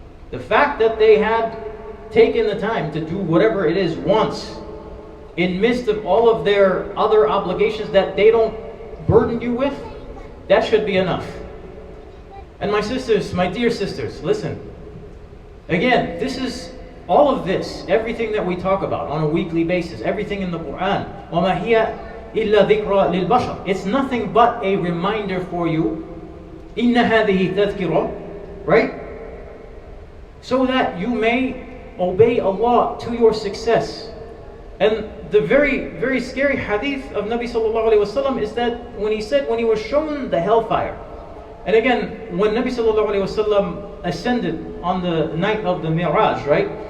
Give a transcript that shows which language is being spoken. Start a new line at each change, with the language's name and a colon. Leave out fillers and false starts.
English: The fact that they had taken the time to do whatever it is once, in midst of all of their other obligations that they don't burden you with, that should be enough. And my sisters, my dear sisters, listen. Again, this is all of this, everything that we talk about on a weekly basis, everything in the Quran,
Arabic: وَمَا هِيَ إِلَّا ذِكْرَى لِلْبَشَرِ.
English: It's nothing but a reminder for you.
Arabic: إِنَّ هَذِهِ تَذْكِرَةٌ, right?
English: So that you may obey Allah to your success. And the very, very scary hadith of Nabi sallallahu alaihi wasallam is that when he was shown the hellfire, and again, when Nabi sallallahu alaihi wasallam ascended on the night of the Mi'raj, right?